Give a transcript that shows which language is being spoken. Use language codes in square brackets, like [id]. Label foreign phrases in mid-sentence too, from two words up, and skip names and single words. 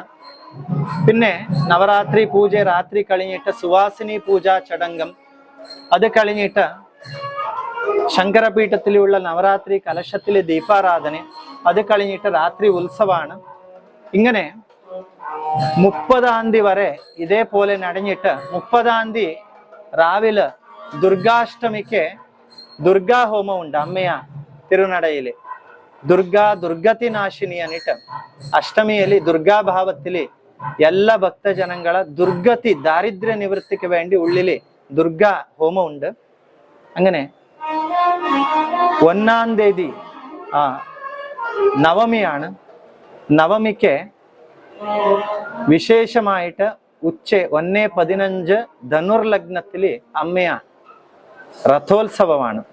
[ml] പിന്നെ നവരാത്രി പൂജ രാത്രി കഴിഞ്ഞിട്ട് സുവാസിനി പൂജാ ചടങ്ങും, അത് കഴിഞ്ഞിട്ട് ശങ്കരപീഠത്തിലുള്ള നവരാത്രി കലശത്തിലെ ദീപാരാധന, അത് കഴിഞ്ഞിട്ട് രാത്രി ഉത്സവമാണ്. ഇങ്ങനെ 30-ാം തീയതി വരെ ഇതേപോലെ നടന്നിട്ട് 30-ാം തീയതി രാവിലെ ദുർഗാഷ്ടമിക്ക് ദുർഗാ ഹോമം ഉണ്ട് അമ്മയ തിരുനടയില്. [kn] ದುರ್ಗತಿ ನಾಶಿನಿ ಅನಿಟ್ಟು ಅಷ್ಟಮಿಯಲ್ಲಿ ದುರ್ಗಾಭಾವದಲ್ಲಿ ಎಲ್ಲ ಭಕ್ತಜನಗಳ ದುರ್ಗತಿ [ml] ദാരിദ്ര്യ നിവൃത്തിക്ക് വേണ്ടി ഉള്ളില് ദുർഗാ ഹോമം ഉണ്ട്. അങ്ങനെ 1-ാം തീയതി നവമിയാണ്. നവമിക്ക് വിശേഷമായിട്ട് ഉച്ച 1:15 ധനുർലഗ്നത്തില് അമ്മയ രഥോത്സവമാണ്.